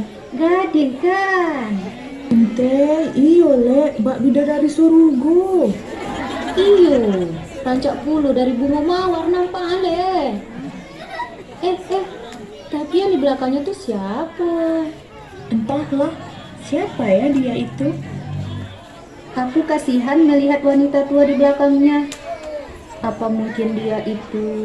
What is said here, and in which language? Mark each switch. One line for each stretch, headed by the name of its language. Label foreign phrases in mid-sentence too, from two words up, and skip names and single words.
Indonesian: Gading kan? Ente,
Minangkabau: iyo lek, bak bidadari surugo. Iyo, rancak pulu dari bunga mawar nampak ale.
Indonesian: Tapi yang di belakangnya tuh siapa? Entahlah, siapa ya dia itu? Aku kasihan melihat wanita tua di belakangnya. Apa mungkin dia itu...